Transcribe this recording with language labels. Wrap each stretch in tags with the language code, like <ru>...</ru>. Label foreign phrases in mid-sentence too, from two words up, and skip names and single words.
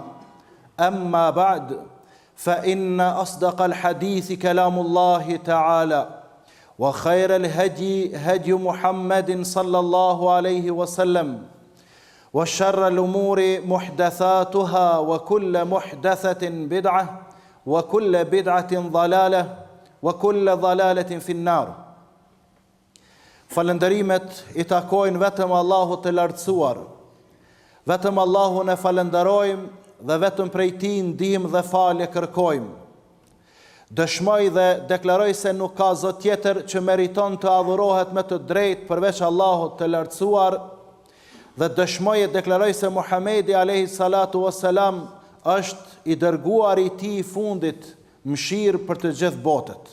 <ar>أما بعد فإن أصدق الحديث كلام الله تعالى وخير الهدي هدي محمد صلى الله عليه وسلم وشر الأمور محدثاتها وكل محدثة بدعة وكل بدعة ضلالة وكل ضلالة في النار.</ar> <sq>Falënderimet I takojnë vetëm Allahut të lartësuar. Vetëm Allahun e falenderojmë dhe vetëm prej Tij ndihmë dhe falje kërkojmë. Dëshmoj dhe deklaroj se nuk ka Zot tjetër që meriton të adhurohet me të drejtë përveç Allahut të lartësuar, dhe dëshmoj e deklaroj se Muhamedi</sq> <ar>عليه الصلاة والسلام</ar> <sq>është I dërguar I Tij I fundit, mëshirë për të gjithë botët.</sq>